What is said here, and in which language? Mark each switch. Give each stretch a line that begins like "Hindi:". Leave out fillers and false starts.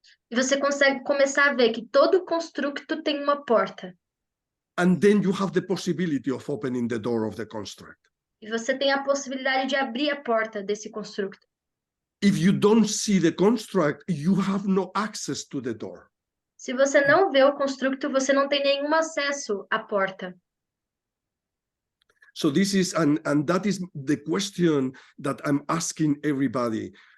Portuguese: e você consegue começar a ver que todo constructo tem uma porta.
English: And then you have the possibility of opening the door of the construct.
Portuguese: E você tem a possibilidade de abrir a porta desse constructo.
English: If you don't see the construct, you have no access to the door.
Portuguese: Se você não vê o constructo, você não tem nenhum acesso à porta.
English: So this is, and that is the question that I'm asking everybody.